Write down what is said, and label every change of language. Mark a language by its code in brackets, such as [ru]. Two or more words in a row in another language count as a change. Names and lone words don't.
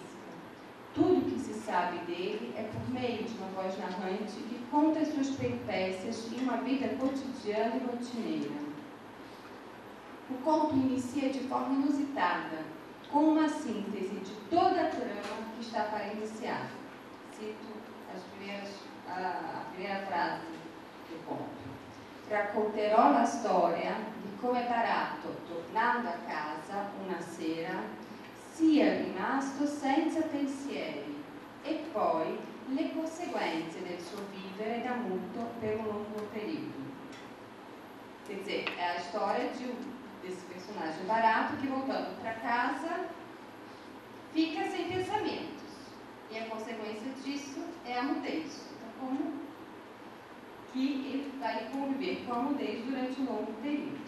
[pt] Tudo que se sabe dele é por meio de uma voz narrante que conta as suas peripécias em uma vida cotidiana e rotineira. O conto inicia de forma inusitada, com uma síntese de toda a trama que está para iniciar. Cito a primeira frase do conto. [it] Racconterò la storia di come Barato, tornando a casa una sera, sia rimasto senza pensieri e poi le conseguenze del suo vivere da muto per un lungo período. [pt] Quer dizer, é a história desse personagem Barato que, voltando para casa, fica sem pensamentos. E a consequência disso é a mudez. Então, como que ele vai conviver com a mudez durante um longo período.